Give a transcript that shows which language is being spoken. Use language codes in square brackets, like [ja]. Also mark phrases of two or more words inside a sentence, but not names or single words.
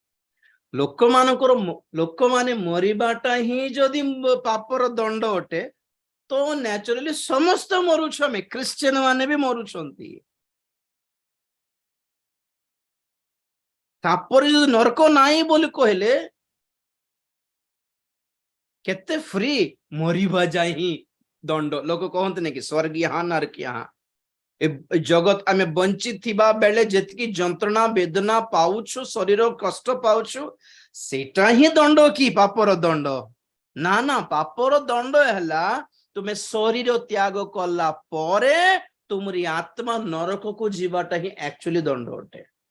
[or] ଲୋକମାନେ ମରିବାଟା ହିଁ ଯଦି ପାପର ଦଣ୍ଡ ଅଟେ, ତ ନ୍ୟାଚୁରାଲି ସମସ୍ତେ ମରୁଛୁ, ଆମେ ଖ୍ରୀଷ୍ଟିଆନ ମାନେ ବି ମରୁଛନ୍ତି। ତାପରେ ଯଦି ନରକ ନାହିଁ ବୋଲି କହିଲେ କେତେ ଫ୍ରି, ମରିବା ଯାଏ ହିଁ ଦଣ୍ଡ। ଲୋକ କହନ୍ତି ନାଇଁ କି ସ୍ୱର୍ଗ [hi] यहाँ नरक यहाँ। [or] ଏ ଜଗତ ଆମେ ବଞ୍ଚିଥିବା ବେଳେ ଯେତିକି ଯନ୍ତ୍ରଣା ବେଦନା ପାଉଛୁ, ଶରୀର କଷ୍ଟ ପାଉଛୁ, ସେଇଟା ହିଁ ଦଣ୍ଡ କି ପାପର ଦଣ୍ଡ? ନା ନା, ପାପର ଦଣ୍ଡ ହେଲା ତୁମେ ଶରୀର ତ୍ୟାଗ କଲା ପରେ ତୁମରି ଆତ୍ମା ନରକକୁ ଯିବାଟା ହିଁ ଆକ୍ଚୁଆଲି ଦଣ୍ଡ ଅଟେ।